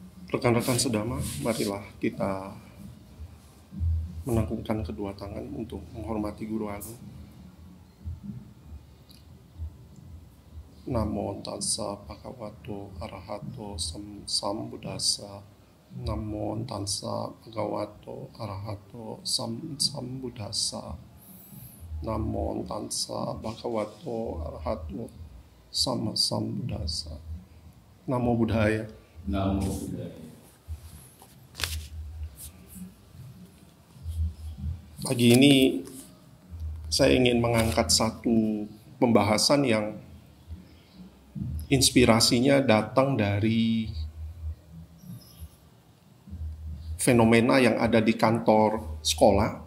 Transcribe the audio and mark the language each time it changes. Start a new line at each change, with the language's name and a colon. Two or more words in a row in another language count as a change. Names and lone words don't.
Indonesian: Rekan-rekan sedama, marilah kita menangkungkan kedua tangan untuk menghormati Guru Agung.
Pali: Namo tassa bhagavato arahato sambuddhassa. Namo tassa bhagavato arahato sambuddhassa. Namo tassa bhagavato arahato sambuddhassa. Namo Buddhaya. Namo Buddhaya.
Indonesian: Pagi ini saya ingin mengangkat satu pembahasan yang inspirasinya datang dari fenomena yang ada di kantor sekolah.